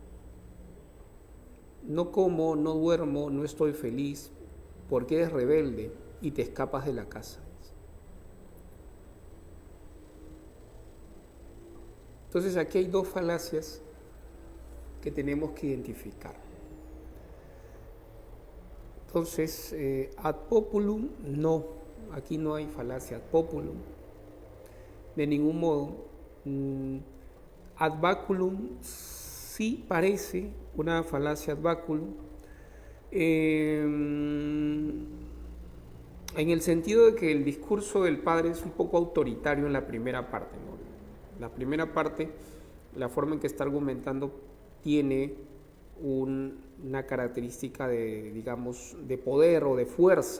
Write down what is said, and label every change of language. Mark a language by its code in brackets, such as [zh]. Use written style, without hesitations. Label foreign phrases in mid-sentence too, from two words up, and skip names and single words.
[es] No como, no duermo, no estoy feliz, porque eres rebelde y te escapas de la casa. Entonces aquí hay dos falacias que tenemos que identificar. Entonces, [la] ad populum, [es] no, aquí no hay falacia [la] ad populum, [es] de ningún modo. [la] Ad baculum [es] sí parece una falacia [la] ad baculum, [es] en el sentido de que el discurso del padre es un poco autoritario en la primera parte, ¿no? La primera parte, la forma en que está argumentando, tiene una característica de, digamos, de poder o de fuerza.